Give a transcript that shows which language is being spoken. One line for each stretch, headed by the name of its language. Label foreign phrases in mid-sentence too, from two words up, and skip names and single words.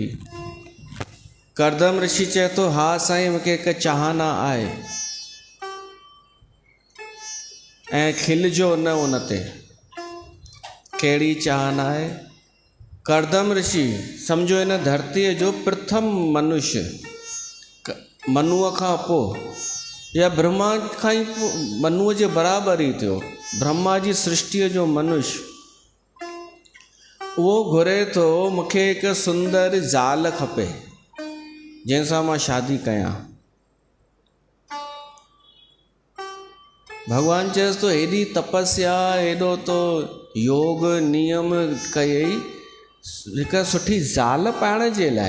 Sindhi: करदम ऋषि चए थो हा साईं, मूंखे हिकु चाहना आहे ऐं खिलजो न उन ते। कहिड़ी चाहना आहे? करदम ऋषि सम्झो हिन धरतीअ जो प्रथम मनुष्य, मनुअ खां पोइ या ब्रह्मा खां ई मनुअ जे बराबरि ई थियो, ब्रह्मा जी सृष्टिअ जो मनुष्य उहो घुरे थो मूंखे हिकु सुंदर ज़ाल खपे जंहिंसां मां शादी कयां। भगवान चएसि थो हेॾी तपस्या, हेॾो तो योग नियम कयई हिकु सुठी ज़ाल पाइण जे लाइ।